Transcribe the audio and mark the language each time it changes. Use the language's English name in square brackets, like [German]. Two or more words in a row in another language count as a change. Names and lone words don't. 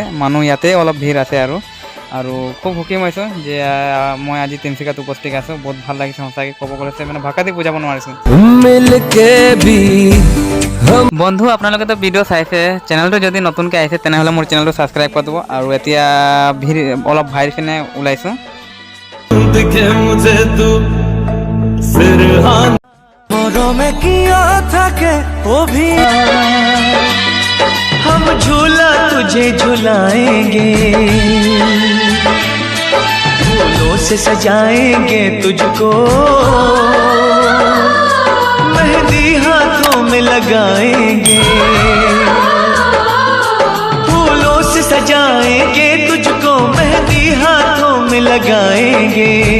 [Assamese] মানুহ ইয়াতে অলপ ভিৰ আছে আৰু খুব সুখী হৈছোঁ যে মই আজি তিনিচুকীয়াত উপস্থিত আছোঁ। বহুত ভাল লাগিছে সঁচাকৈ, ক'ব গ'লে মানে ভাষা দি বুজাব নোৱাৰিছোঁ। বন্ধু আপোনালোকেতো ভিডিঅ' চাইছে, চেনেলটো যদি নতুনকৈ আহিছে তেনেহ'লে মোৰ চেনেলটো ছাবস্ক্ৰাইব কৰি দিব। আৰু এতিয়া ভিৰ অলপ বাহিৰ পিনে ওলাইছোঁ। [Hindi] दिखे मुझे तू सिरहानों में किया था के वो भी हम झूला तुझे झुलाएंगे, फूलों से सजाएंगे तुझको, मेहंदी हाथों में लगाएंगे, फूलों से सजाएंगे तुझको, मेहंदी हाथों में लगाएंगे।